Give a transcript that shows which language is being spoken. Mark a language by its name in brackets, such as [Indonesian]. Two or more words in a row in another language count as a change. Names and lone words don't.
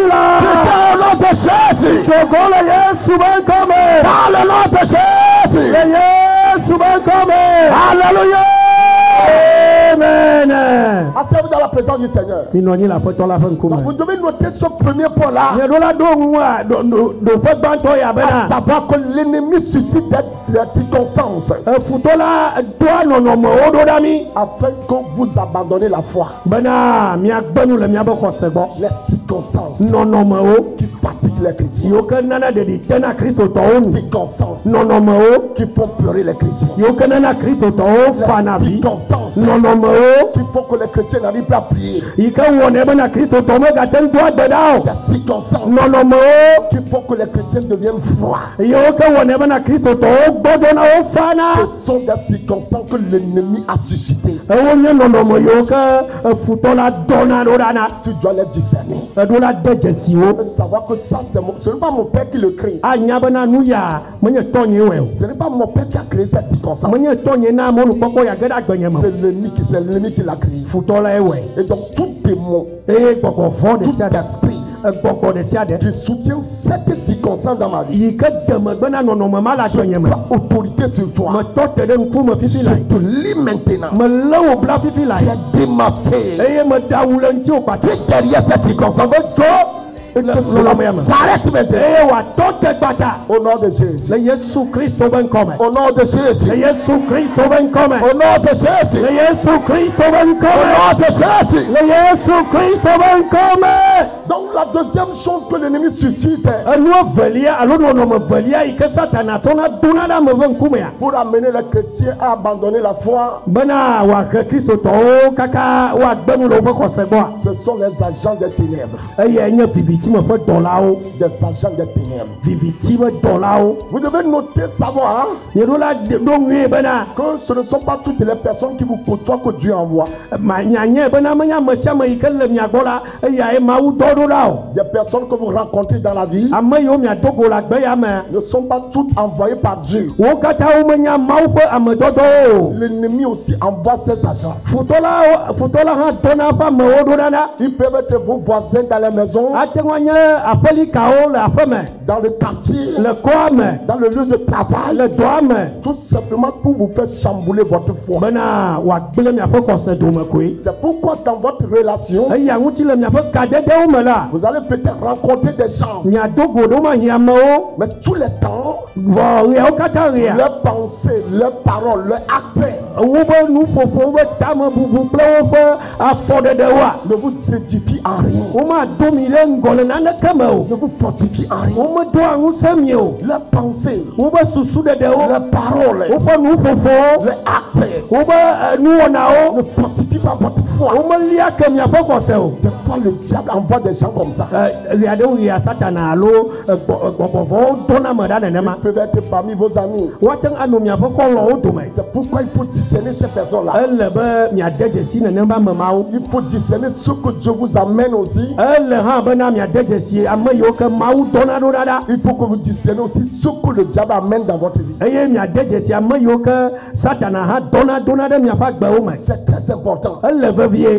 [French] qui [Ewe] la. [French] étaient au nom de Jésus, [Ewe] Dogo le Yesu be ŋkɔ me. [French] par le nom de Jésus. [Ewe] Le Yesu be ŋkɔ me. [French] Alléluia. Amen. Asseyez-vous dans la présence du Seigneur. [Ewe] Minɔ nyi le aƒetɔ la ƒe [French] Donc, [Ewe] ŋkume. [French] vous devez noter ce premier point-là, [Ewe] Nye ɖo la ɖo ŋua ɖoƒe gbãtɔ ya [French] à [Ewe] bena. [French] savoir que l'ennemi suscite des circonstances [Ewe] Futɔ la doa nɔnɔmewo ɖo ɖa mi. [French] afin que vous abandonnez la foi. [Ewe] Bena miagbe nu le miabe xɔse gbɔ. [French] Les circonstances [Ewe] Nɔnɔmewo [French] qui fatiguent les chrétiens, [Ewe] yiwo ke nana ɖeɖi te na kristotɔwo nu. [French] circonstances [Ewe] Nɔnɔmewo [French] qui font pleurer les chrétiens, [Ewe] yiwo ke nana kristotɔwo fana [French] les [Ewe] vi. [French] circonstances [Ewe] Nɔnɔmewo [French] qui font que les chrétiens n'arrivent pas à prier, [Ewe] yi ke wɔnɛ bena kristotɔ megate ŋu do agbe ɖa o. [French] les circonstances [Ewe] Nɔnɔmewo [French] qui font que les chrétiens deviennent froids. [Ewe] yiwo ke wɔnɛ bena kristotɔwo gbɔdzɔna wo fana. [French] Ce sont des circonstances que l'ennemi a suscitées. [Ewe] Ewo nye nɔnɔme yiwo ke futɔ la dɔna ɖo ɖa na. [French] Tu dois les discerner. [Ewe] Eɖo la de dzesiwo. [French] Tu dois savoir que ça, ce n'est pas mon père qui le crée. [Ewe] Anya bena nu ya menye tɔnye wɛ o. [French] Ce n'est pas mon père qui a créé cette circonstance. [Ewe] Menye tɔnye na mɔnukpɔkpɔ ya ge ɖe agbenye me. [French] C'est l'ennemi qui l'a créé. [Ewe] Futɔ la ye wɛ. [French] Et donc, tout démon, [Ewe] Eye gbɔgbɔvɔ [French] tout [Ewe] ɖe sia ɖe. [French] esprit [Ewe] Gbɔgbɔ ɖe sia ɖe. [French] qui soutient cette circonstance dans ma vie, [Ewe] Yi ke demegbe na nɔnɔme ma le agbenye me. [French] prends autorité sur toi. [Ewe] Metɔ te ɖe ŋkume fifi [French] Je [Ewe] la. [French] te lis maintenant. [Ewe] Melé wo bla fifi la. [French] Tu es démasqué. [Ewe] Eye meda wu le ŋuti wo [French] Tu [Ewe] kpata. [French] es derrière cette circonstance. Et que cela s'arrête maintenant. [Ewe] Eye wòatɔ te gbata. [French] Au nom de Jésus. [Ewe] Le Yesu Kristo be ŋkɔme. [French] Au nom de Jésus. [Ewe] Le Yesu Kristo be ŋkɔme. [French] Au nom de Jésus. [Ewe] Le Yesu Kristo be [French] Au [Ewe] ŋkɔme. [French] nom de Jésus. [Ewe] Le Yesu Kristo be ŋkɔme. [French] Donc la deuxième chose que l'ennemi suscite [Ewe] Enu evelia alo nɔnɔme velia yi ke Satana tɔna dona ɖe ame ƒe ŋkumea. [French] pour amener les chrétiens à abandonner la foi, [Ewe] Bena wòahe kristotɔwo kaka woagbe nu le woƒe xɔse gbɔa. [French] ce sont les agents des ténèbres. [Ewe] Eye nye viviti me ƒe dɔlawo. [French] Des agents des ténèbres. [Ewe] Viviti ƒe dɔlawo. [French] Vous devez noter, savoir [Ewe] Nye ɖo la ɖo nyuie bena [French] que ce ne sont pas toutes les personnes qui vous côtoient que Dieu envoie. [Ewe] nyanye bena menye ame sia ame yi ke le mia gbɔ la eyae Mawu dɔ ɖo ɖa [French] Des personnes que vous rencontrez dans la vie [Ewe] ame yiwo miado go le agbe ya me [French] ne sont pas toutes envoyées par Dieu. [Ewe] wo katã womenya Mawu ƒe amedodo o. [French] L'ennemi aussi envoie ses agents. [Ewe] Futɔla hã dɔna ƒe amewo ɖo ɖa. [French] Ils peuvent être vos voisins dans les maisons, [Ewe] Ate ŋu nye aƒelikawo le aƒe me, [French] dans le quartier, [Ewe] le kɔa me, [French] dans le lieu de travail, [Ewe] le dɔa me, [French] tout simplement pour vous faire chambouler votre foi. [Ewe] bena wòagblẽ miaƒe xɔse dome koe. [French] C'est pourquoi dans votre relation, [Ewe] Eya ŋuti le miaƒe kadedewo me la, [French] vous allez peut-être rencontrer des gens, [Ewe] miado go ɖo mahi amewo, [French] mais tous les temps, [Ewe] vɔ ɣeawo katã ɣea. [French] leurs pensées, leurs paroles, leurs actes [Ewe] Woƒe nuƒoƒo, woƒe tamebubu kple woƒe afɔɖeɖewoa, [French] ne vous édifient en rien, [Ewe] womado mi ɖe ŋgɔ le naneke me o. [French] ne vous fortifient en rien. [Ewe] Womedoa ŋusẽ mi o. [French] Leurs pensées, [Ewe] Woƒe susuɖeɖewo, [French] leurs paroles, [Ewe] woƒe nuƒoƒowo, [French] leurs actes [Ewe] woƒe nuwɔnawo, [French] ne fortifient pas votre foi. [Ewe] womelia ke miaƒe xɔse o. [French] Des fois, le diable envoie des gens comme ça. [Ewe] Ɣea ɖewo ɣea Satana alo gbɔgbɔvɔwo dɔna me ɖa nenema. [French] Ils peuvent être parmi vos amis. [Ewe] Woate ŋu anɔ miaƒe xɔlɔ̃wo dome. [French] C'est pourquoi il faut discerner ces personnes-là. [Ewe] Ele be miade dzesi nenema amemawo. [French] Il faut discerner ce que Dieu vous amène aussi. [Ewe] Ele hã bena miade dzesi ame yiwo ke Mawu dɔna ɖo ɖa ɖa. [French] Il faut que vous discerniez aussi ce que le diable amène dans votre vie. [Ewe] Eye miade dzesi ame yiwo ke Satana hã dɔna ɖe miaƒe agbewo me. [French] C'est très important. [Ewe] Ele vevie.